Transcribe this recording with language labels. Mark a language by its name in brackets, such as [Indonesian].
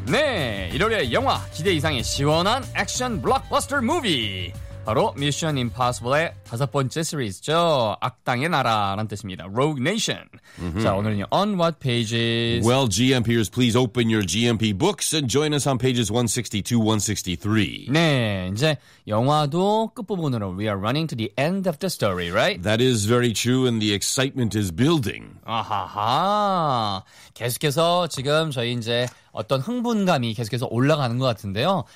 [Korean] 네, 1월의 영화 기대 이상의 시원한 액션 블록버스터 무비. 바로 미션 임파서블의 다섯 번째 시리즈죠. 악당의 나라라는 뜻입니다. [English] Rogue Nation. Mm-hmm. [Korean] 자, 오늘은요. [English] On what pages? Well, GMPers, please open your GMP books and join us on pages 162, 163. [Korean] 네, 이제 영화도 끝부분으로 [English] we are running to the end of the story, right? That is very true and the excitement is building. 아하하. [Korean] 계속해서 지금 저희 이제 어떤 흥분감이 계속해서 올라가는 것 같은데요.